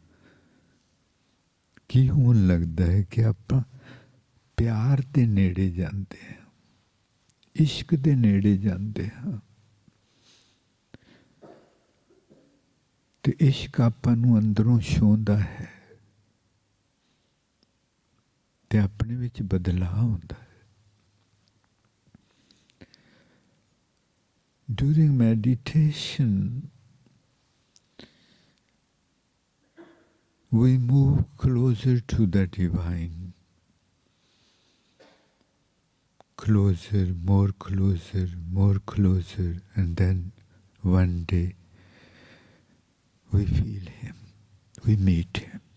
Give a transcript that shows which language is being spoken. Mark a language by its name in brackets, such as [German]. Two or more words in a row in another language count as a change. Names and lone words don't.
[Punjabi] ਕੀ ਹੋਣ ਲੱਗਦਾ ਹੈ ਕਿ ਆਪਾਂ ਪਿਆਰ ਦੇ ਨੇੜੇ ਜਾਂਦੇ ਹਾਂ, ਇਸ਼ਕ ਦੇ ਨੇੜੇ ਜਾਂਦੇ ਹਾਂ ਤੇ ਇਸ਼ਕ ਆਪਾਂ ਨੂੰ ਅੰਦਰੋਂ ਛੂੰਹਦਾ ਹੈ ਤੇ ਆਪਣੇ ਵਿੱਚ ਬਦਲਾਅ ਹੁੰਦਾ ਹੈ। [English] During meditation, we move closer to the divine. Closer, more closer, more closer, and then one day we feel him, we meet him.